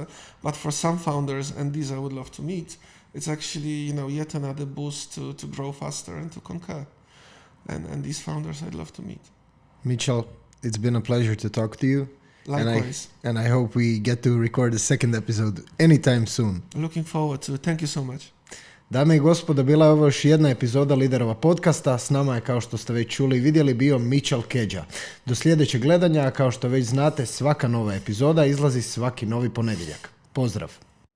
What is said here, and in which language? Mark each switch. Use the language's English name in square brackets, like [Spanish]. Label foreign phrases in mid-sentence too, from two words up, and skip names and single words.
[English] But for some founders, and these I would love to meet, it's actually, yet another boost to grow faster and to conquer. And these founders I'd love to meet. Michal, it's been a pleasure to talk to you. Likewise. And I hope we get to record a second episode anytime soon. Looking forward to it. Thank you so much. [Croatian] Dame i gospodo, bila je ovo još jedna epizoda Liderova podcasta. S nama je, kao što ste već čuli i vidjeli, bio Michalom Kedziom. Do sljedećeg gledanja, kao što već znate, svaka nova epizoda izlazi svaki novi ponedjeljak. Pozdrav!